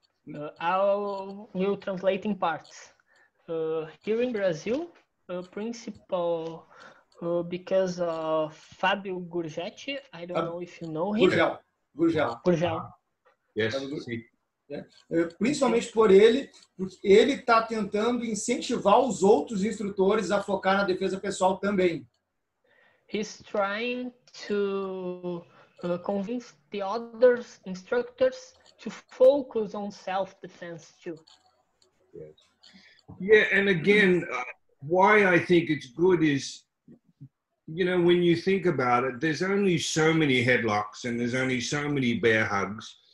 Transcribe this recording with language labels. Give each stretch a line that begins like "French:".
English: I will translate in parts. Here in Brazil, principal because of Fábio Gurgel, I don't know if you know him. Gurgel. Yes.
Portuguese: Principalmente por ele, porque ele está tentando incentivar os outros instrutores a focar na defesa pessoal também.
English: He's trying to convince the other instructors to focus on self-defense too. Yeah, and again, why I think it's good is, you know, when you think about it, there's only so many headlocks and there's only so many bear hugs.